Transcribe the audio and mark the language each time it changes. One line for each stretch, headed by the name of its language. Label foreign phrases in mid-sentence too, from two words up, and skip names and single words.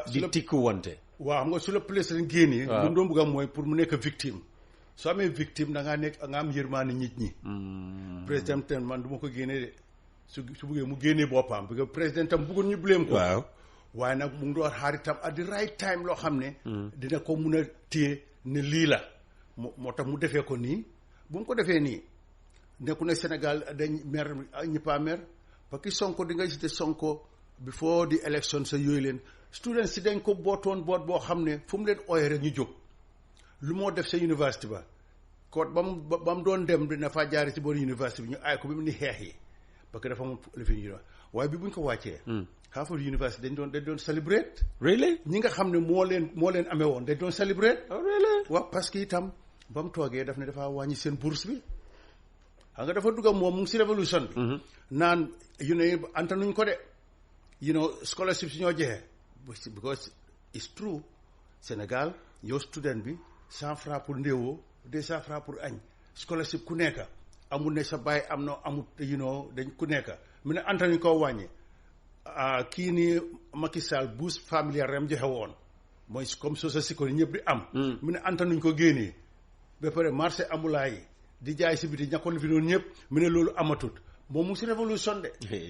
Wolof: di tikku wante waaw xam nga su la président génnee lu doon bëgg am mooy pour mu nekk victime soo amee victime da nga am yërmaane nit ñi président tam man du ma ko génnee de su bëggee mu génnee boppam
French: parce que
Wolof: président tam bëggul ñu blame ko waaw waaye nag mu ngi doon xaar itam
English: at the right time
Wolof: loo xam ne dina ko mun a téye ne lii la moo tax mu defee ko nii bu mu ko defee nii nekku ne Sénégal dañ mer ñëppa mer
French: parce que
Wolof: Sonko di nga gis te Sonko
English: before the election
Wolof: sa yooyu leen students si dañ ko bootoon boot boo xam ne fu mu leen ooyee rek ñu jóg lu moo def sa université ba koot ba mu doon dem dina fa jaari ci boori université bi ñu aay ko bi mu ni xeex yi parce que dafa moom lifi ñu waaye bi buñ ko wàccee Harvard University dañ doon celebrate
English: really
Wolof: ñi nga xam ne moo leen amee woon dañ doon celebrate
English: really
Wolof: waaw
French: parce que
Wolof: itam ba mu toogee daf ne dafa wàññi seen bourse bi xam nga dafa dugga moom mu ngi si révolution bi naan antanuñ ko de scholarship si ñoo jeexee
English: because it's true
Wolof: Sénégal yow student bi 100 francs pour ndéewoo 200 francs pour añ scholarship ku nekk amul ne sa baay am na amut dañ ku nekk mu ne antanuñ koo wàññi kii ni Macky Sall
French: bourse familiale
Wolof: rem joxe woon mooy
French: comme social sécurité
Wolof: ñëpp di am mu ne antanuñ ko génnee ba pare
French: marché ambulants
Wolof: yi di jaay si biti ñàkkoon li fi noonu ñëpp mu ne loolu amatut moom mu si révolution de